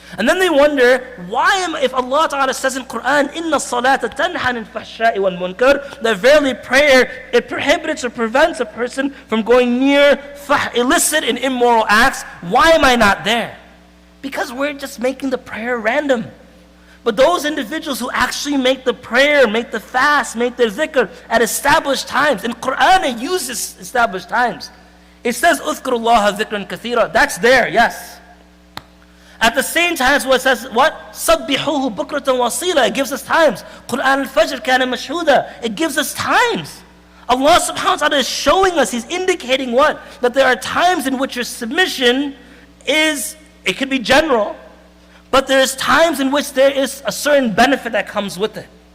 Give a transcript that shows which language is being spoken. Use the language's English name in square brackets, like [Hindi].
[English] And then they wonder, if Allah ta'ala says in Quran, [Arabic] إِنَّ الصَّلَاةَ تَنْهَى عَنِ الْفَحْشَاءِ وَالْمُنْكَرِ, [English] that verily prayer, it prohibits or prevents a person from going near illicit and immoral acts. Why am I not there? Because we're just making the prayer random. But those individuals who actually make the prayer, make the fast, make the zikr at established times, in Quran it uses established times. It says, [Arabic] اذكروا الله ذكرا كثيرا. [English] That's there, yes. At the same time, it says, what? [Arabic] سَبِّحُوهُ بُكْرَةً وَصِيلًا. [English] It gives us times. Quran al-Fajr [Arabic] كَانَ مَشْهُودًا. [English] It gives us times. Allah subhanahu wa ta'ala is showing us, He's indicating what? That there are times in which your submission is, it could be general, but there's times in which there is a certain benefit that comes with it.